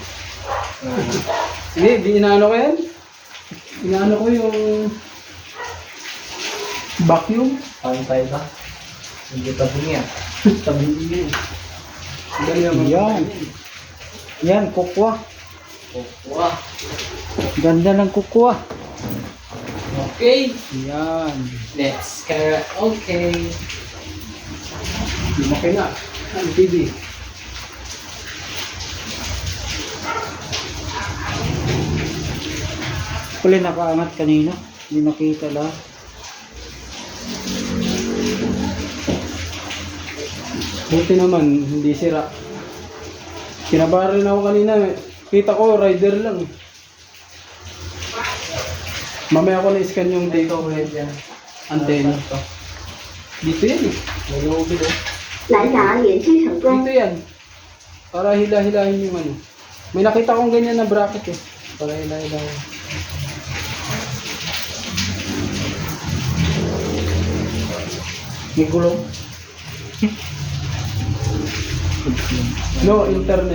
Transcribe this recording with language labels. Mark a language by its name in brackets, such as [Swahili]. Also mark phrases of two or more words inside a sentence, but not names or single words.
[Filipino] Sige, inaano ko yan. Inaano ko yung vacuum. Pantay ba? Hindi tabi niya. Tabi niya. Dali naman. Yan. Yan, kukwa. Wow. Ganda ng kukwa. Okay. Yan. [English] Let's go. [Filipino] Okay. Lumaki na. Ang TV. Puli nakaangat kanina. Hindi nakita lahat. Buti naman, hindi sira. Kinabaran ako kanina. Kita ko, rider lang. Mamaya ko na-scan yung data ko yan. Antenna. Dito yan eh. Nag-uubid eh. [Chinese] 蓝牙连接成功。 [Filipino] Dito yan. Para hila-hilahin yung ano. May nakita kong ganyan na bracket eh. Para hila-hilahin. May gulong. [English] No, internet.